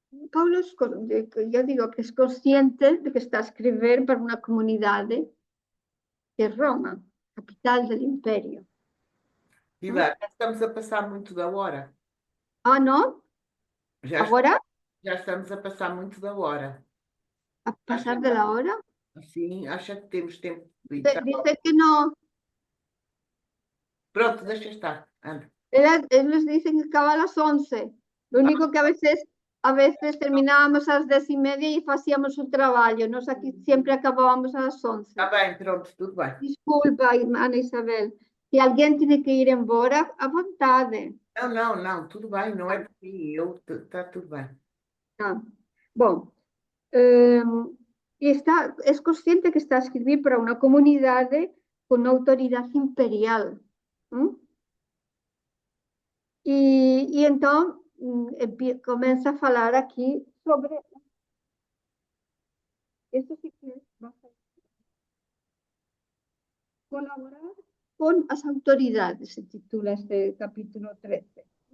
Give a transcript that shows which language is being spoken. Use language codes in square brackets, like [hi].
[es] Paulo, yo digo que es consciente de que está a escribir para una comunidad que es Roma, capital del imperio. [pt] Pilar, já estamos a passar muito da hora. [es] ¿No? ¿Ahora? [pt] Já estamos a passar muito da hora. [es] ¿A pasar de la hora? [pt] Sim, acha que temos tempo de ir. [es] Dice que no. [pt] Pronto, deixa estar. Anda. [es] Ellos dicen que acaba a las 11. Lo único que a veces terminábamos a las 10:30 y hacíamos el trabajo. Nos aquí siempre acabábamos a las 11. [pt] Está bem, pronto, tudo bem. [es] Disculpa, Ana Isabel. Si alguien tiene que [pt] ir embora, a vontade. Não, tudo bem, não é por mim, está tudo bem. [es] Bom, es consciente que está a escribir para una comunidad con autoridad imperial. Y entonces comienza a hablar aquí sobre esto sí que va a colaborar con las autoridades, se titula este capítulo 13.